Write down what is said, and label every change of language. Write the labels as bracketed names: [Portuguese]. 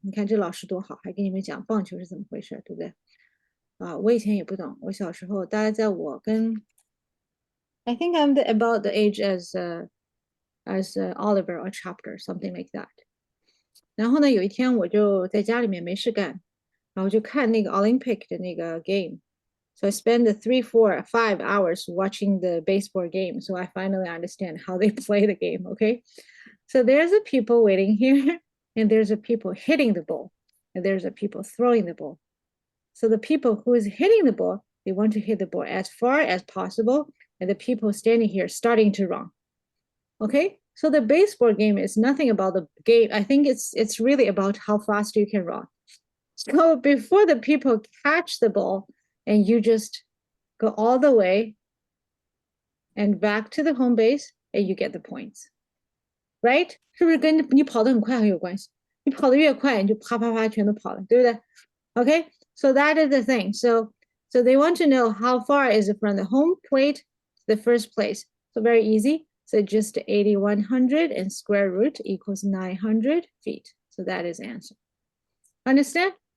[Chinese] 你看这老师多好，还给你们讲棒球是怎么回事，对不对？啊，我以前也不懂。我小时候，大概在我跟 [English] I think I'm about the age as Oliver or Chapter, something like that. [Chinese] 然后呢，有一天我就在家里面没事干，然后就看那个 Olympic 的那个 game. [English] So I spend 3, 4, 5 hours watching the baseball game. So I finally understand how they play the game, okay? So there's a people waiting here, and there's a people hitting the ball, and there's a people throwing the ball. So the people who is hitting the ball, they want to hit the ball as far as possible, and the people standing here starting to run. Okay? So the baseball game is nothing about the game. I think it's really about how fast you can run. So before the people catch the ball, and you just go all the way and back to the home base, and you get the points. Right? [Chinese] 是不是跟你跑得很快很有关系？你跑得越快，你就啪啪啪全都跑了，对不对？ [English] Okay, so that is the thing. So they want to know how far is it from the home plate to the first place. So very easy. So just 8,100 and square root equals 900 feet. So that is answer. Understand?